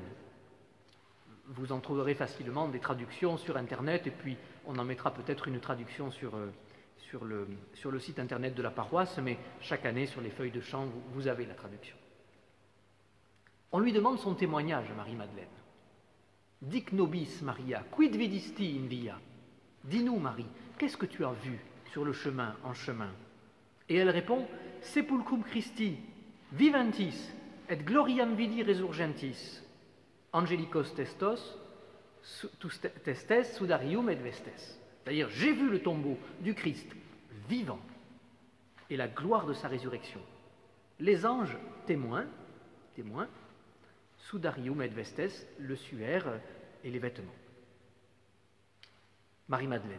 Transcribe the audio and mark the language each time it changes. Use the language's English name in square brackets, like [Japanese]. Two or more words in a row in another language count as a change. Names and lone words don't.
[French] Vous en trouverez facilement des traductions sur Internet, et puis on en mettra peut-être une traduction sur le site Internet de la paroisse, mais chaque année, sur les feuilles de chant, vous avez la traduction. On lui demande son témoignage, Marie-Madeleine. [Latin] Dic nobis, Maria, quid vidisti in via? [French] Dis-nous, Marie, qu'est-ce que tu as vu sur le chemin, en chemin? Et elle répond, [Latin] Sepulcrum Christi, viventis, et gloriam vidi resurgentis, angelicos testes, sudarium et vestes. [French] C'est-à-dire, j'ai vu le tombeau du Christ vivant et la gloire de sa résurrection. Les anges témoins, [Latin] sudarium et vestes, [French] le suaire et les vêtements. Marie-Madeleine.